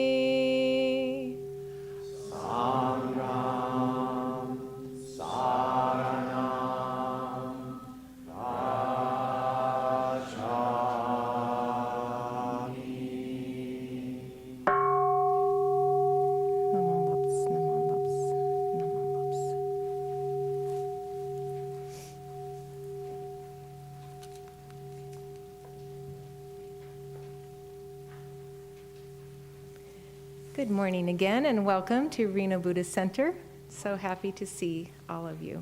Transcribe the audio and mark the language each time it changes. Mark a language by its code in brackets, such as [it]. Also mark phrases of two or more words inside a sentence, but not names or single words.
[pi] Sangham saranam gacchami. Namo Lops, Namo Lops, Namo Lops. [en] Good morning again, and welcome to Reno Buddhist Center. So happy to see all of you.